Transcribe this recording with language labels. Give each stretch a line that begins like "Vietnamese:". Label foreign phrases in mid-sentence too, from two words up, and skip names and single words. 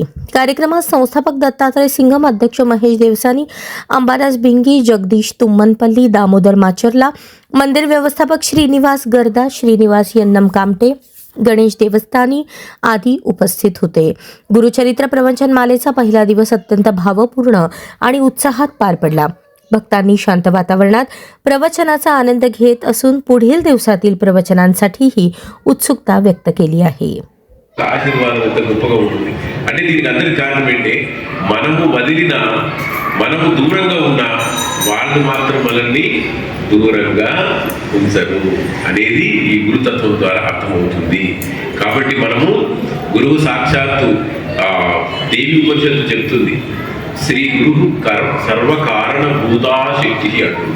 Marathi: कार्यक्रमात संस्थापक दत्तात्रय सिंघम, अध्यक्ष महेश देवसानी, अंबादास भिंगी, जगदीश तुम्मनपल्ली, दामोदर माचरला, मंदिर व्यवस्थापक श्रीनिवास गर्दा, श्रीनिवास यन्नम कामटे, गणेश देवस्थानी आदी उपस्थित होते. गुरुचरित्र प्रवचन मालेचा पहिला दिवस अत्यंत भावपूर्ण आणि उत्साहात पार पडला. भक्तांनी शांत वातावरणात प्रवचनाचा आनंद घेत असून पुढील दिवसातील प्रवचनांसाठीही उत्सुकता व्यक्त केली आहे.
Telugu: మనము దూరంగా ఉన్నా వాళ్ళు మాత్రం మనల్ని దూరంగా ఉంచరు అనేది ఈ గురుతత్వం ద్వారా అర్థమవుతుంది. కాబట్టి మనము గురువు సాక్షాత్తు దేవి ఉపనిషత్తు చెప్తుంది, శ్రీ గురు సర్వకారణ భూతాశక్తి అంటుంది.